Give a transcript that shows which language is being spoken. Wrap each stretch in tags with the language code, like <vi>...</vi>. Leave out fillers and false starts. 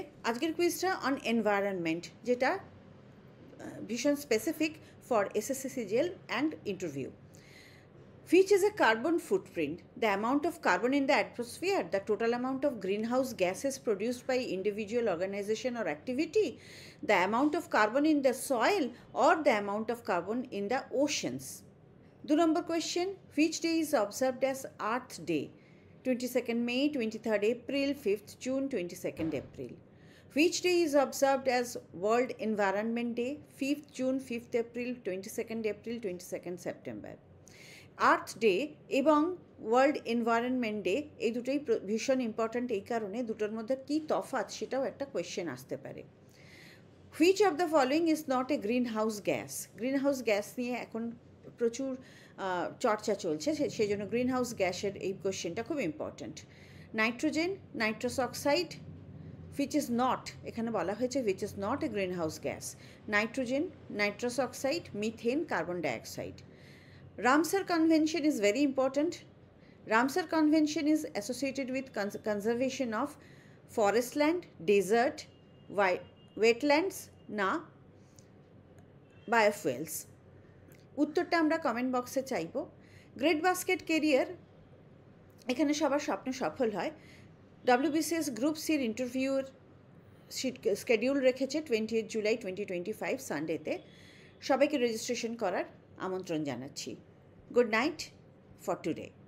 <en>আজকের কুইজটা on environment, যেটা ভীষণ specific for SSC CGL and interview. Which is a carbon footprint? The amount of carbon in the atmosphere, the total amount of greenhouse gases produced by individual, organization or activity, the amount of carbon in the soil, or the amount of carbon in the oceans. 2 number question, which day is observed as Earth Day? 22nd May, 23rd April, 5th June, 22nd April. Which day is observed as World Environment Day? 5th June, 5th April, 22nd April, 22nd September.</en> <bn>Earth day এবং world environment day এই দুটোই ভীষণ important, এই কারণে দুটোর মধ্যে কী তফাৎ সেটাও একটা কোয়েশ্চেন আসতে পারে।</bn> <en>Which of the following is not a green house gas?</en> <bn>Green house gas নিয়ে এখন প্রচুর চর্চা চলছে, সেই জন্য গ্রিন হাউস গ্যাসের এই কোয়েশ্চেনটা খুব important.</bn> <en>nitrogen, nitrous oxide, which is not,</en> <bn>এখানে বলা হয়েছে</bn> <en>Which is not a green house gas. Nitrogen, nitrous oxide, methane, carbon dioxide. Ramsar Convention is very important. Ramsar Convention is associated with conservation of forest land, desert, wetlands, না biofuels.</en> <bn>উত্তরটা আমরা comment বক্সে চাইব। Great basket career, এখানে সবার স্বপ্ন সফল হয়। ডব্লিউবিসিএস গ্রুপ সির ইন্টারভিউর স্কেডিউল রেখেছে 20 জুলাই 2025 সানডেতে। সবাইকে রেজিস্ট্রেশন করার আমন্ত্রণ জানাচ্ছি।</bn> <en>Good night for today.</en>